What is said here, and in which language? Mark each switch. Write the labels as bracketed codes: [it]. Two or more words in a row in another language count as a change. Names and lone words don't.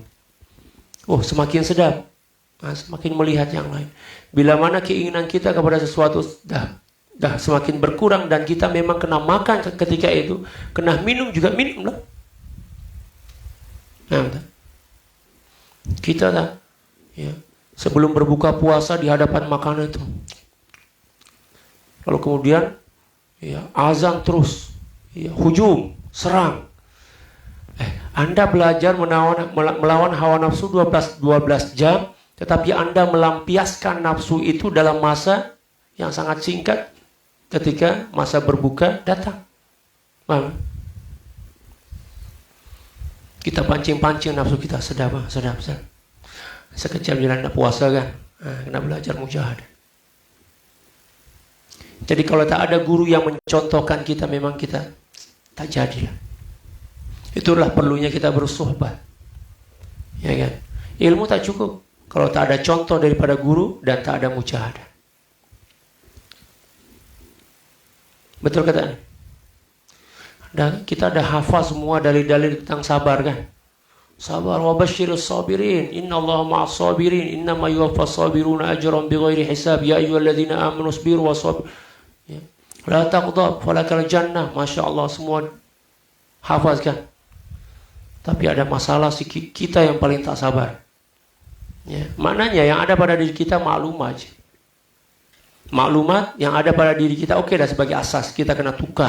[ms] Oh semakin sedap, nah, semakin melihat yang lain. Bila mana keinginan kita kepada sesuatu dah semakin berkurang dan kita memang kena makan ketika itu, kena minum juga minum lah. Nah, kita tak, ya, sebelum berbuka puasa di hadapan makanan itu, lalu kemudian, ya, azan terus, ya, hujum, serang. Anda belajar melawan hawa nafsu 12 jam, tetapi Anda melampiaskan nafsu itu dalam masa yang sangat singkat ketika masa berbuka datang. Paham? Kita pancing-pancing nafsu kita, sedap. Sekejap jalan nak puasa kan, kena belajar mujahadah. Jadi kalau tak ada guru yang mencontohkan kita, memang kita tak jadilah. Itulah perlunya kita bersuhbah. Ya kan? Ilmu tak cukup kalau tak ada contoh daripada guru dan tak ada mujahadah. Betul kata? Dan kita ada hafal semua dalil-dalil tentang sabar kan? [ar] صبر وبشر الصابرين إن الله مع الصابرين إنما يوفى الصابرون أجرا بغير حساب يا أيها الذين آمنوا اصبروا وصابروا. Ya. لا تغضب فلك الجنة, masyaallah [ms] semua hafazkan. Tapi ada masalah kita yang paling tak sabar. Ya, maknanya yang ada pada diri kita maklumat aja. Maklumat yang ada pada diri kita oke dah sebagai asas, kita kena tukar.